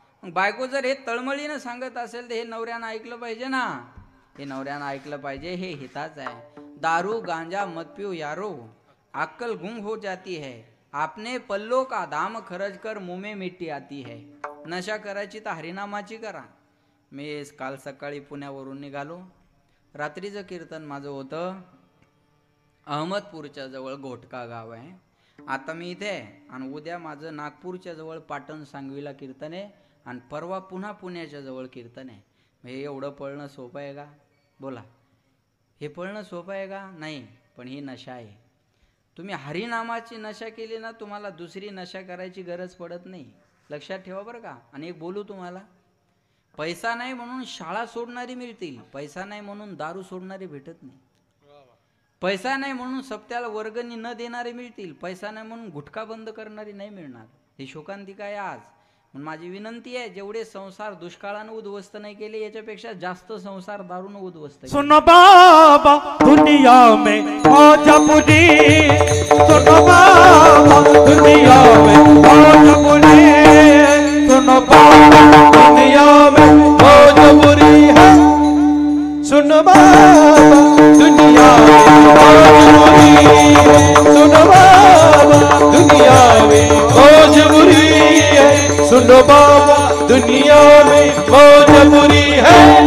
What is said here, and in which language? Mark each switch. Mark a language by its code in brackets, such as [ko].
[mr] मग बायको जर हे तळमळीनं सांगत असेल तर हे नवऱ्यानं ऐकलं पाहिजे ना. हे नवऱ्यानं ऐकलं पाहिजे. हे हिताच आहे. [hi] दारू गांजा मत पियो यारो, अक्कल गुम हो जाती है, आपने पल्लो का दाम खर्च कर मुंह में मिट्टी आती है. [mr] नशा करायची तर हरिनामाची करा. मी काल सकाळी पुण्यावरून निघालो. रात्रीचं कीर्तन माझं होतं अहमदपूरच्या जवळ घोटका गाव आहे. आता मी इथे आणि उद्या माझं नागपूरच्या जवळ पाटण सांगवीला कीर्तन आहे आणि परवा पुन्हा पुण्याच्या जवळ कीर्तन आहे. हे एवढं पळणं सोपं आहे का? बोला, हे पळणं सोपं आहे का? नाही. पण ही नशा आहे. तुम्ही हरिनामाची नशा केली ना, तुम्हाला दुसरी नशा करायची गरज पडत नाही. लक्षात ठेवा बरं का. आणि एक बोलू तुम्हाला, पैसा नाही म्हणून शाळा सोडणारी मिळतील, पैसा नाही म्हणून दारू सोडणारे भेटत नाही. पैसा नाही म्हणून सप्त्याला वर्गणी न देणारे मिळतील, पैसा नाही म्हणून गुटखा बंद करणारी नाही मिळणार. ही शोकांतिका आहे आज. म्हणून माझी विनंती आहे, जेवढे संसार दुष्काळानं उद्ध्वस्त नाही केले, याच्यापेक्षा जास्त संसार दारूनं उद्ध्वस्त केले. [hi] सुनो बाबा दुनिया में मौज बुरी, सुनो बाबा दुनिया में मौज बुरी, सुनो बाबा दुनिया में मौज बुरी है, सुनो बाबा दुनिया में मौज बुरी, सुनो बाबा दुनिया में मौज बुरी है, सुनो बाबा दुनिया में मौज बुरी है,